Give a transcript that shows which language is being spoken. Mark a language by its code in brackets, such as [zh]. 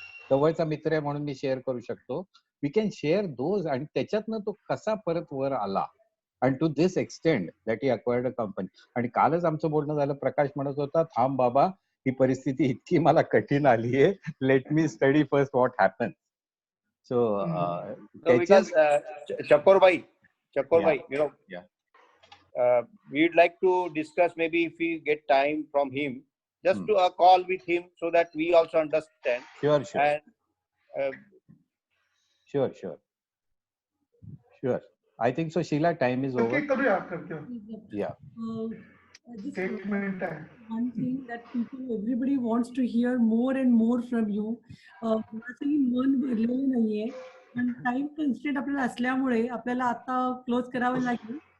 [mr] जवळचा मित्र आहे म्हणून मी शेअर करू शकतो. [en] We can share those. [mr] आणि त्याच्यातनं तो कसा परत वर आला, आणि [en] To this extend that he acquired a company. [mr] आणि कालच आमचं बोलणं झालं, प्रकाश म्हणत होता, थांब बाबा, ही परिस्थिती इतकी मला कठीण आली आहे, [en] Let me study first what happen. So Because Chakorbai, you know, we'd like to discuss, maybe if we get time from him, just to a call with him, so that we also understand. Sure. And Sure. I think so. Sheila, time is over. [mr] करूया करके. [en] Yeah. Just [mr] Statement आहे. [en] one thing that everybody wants to hear more and more from you. [mr] कोणाचंही मन भरलेलं नाहीये, पण time constraint आपल्याला असल्यामुळे आपल्याला आता क्लोज करावं लागेल.